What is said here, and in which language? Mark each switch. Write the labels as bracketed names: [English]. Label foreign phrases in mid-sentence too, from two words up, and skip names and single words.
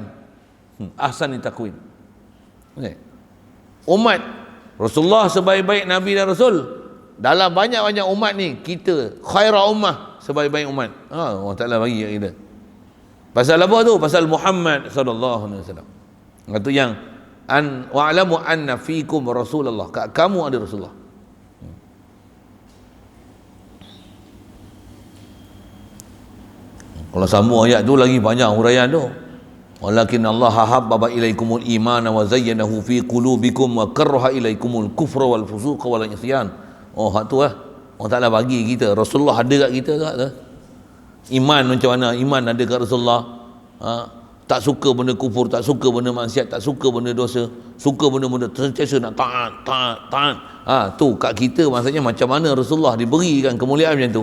[Arabic] أحسن تقويم. Okay. [Malay] Umat Rasulullah sebaik-baik Nabi dan Rasul. Dalam banyak-banyak umat ni, kita [Arabic] خير الأمة, [Malay] sebaik-baik umat. Allah Ta'ala bagi kat kita. Pasal apa tu? Pasal Muhammad [Arabic] صلى الله عليه وسلم. [Malay] Itu yang [Arabic] واعلموا أن فيكم رسول الله. [Malay] Kamu ada Rasulullah. Kalau sambung ayat tu lagi banyak huraian tu. [Arabic] ولكن الله حبب إليكم الإيمان وزينه في قلوبكم وكره إليكم الكفر والفسوق والعصيان. [Malay] Oh, hak tu lah. Allah Ta'ala bagi kita. Rasulullah ada kat kita tak tu? Iman macam mana? Iman ada kat Rasulullah. Tak suka benda kufur, tak suka benda maksiat, tak suka benda dosa, suka benda-benda sentiasa nak taat. Tu kat kita maksudnya macam mana Rasulullah diberikan kemuliaan macam tu.